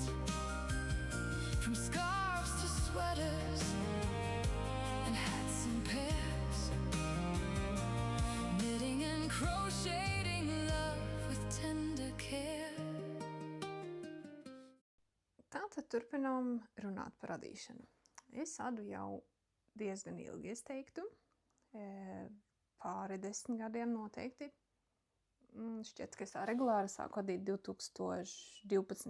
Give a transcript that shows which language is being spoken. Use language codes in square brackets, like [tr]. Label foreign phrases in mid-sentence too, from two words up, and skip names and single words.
[en] From scarves to sweaters and hats in pairs, knitting and crocheting love with tender care. [lv] Tātad turpinām runāt par adīšanu. Es adu jau diezgan ilgi, es teiktu, pāri 10 gadiem noteikti. Šķiet, ka es tā regulāri sāku adīt 2012.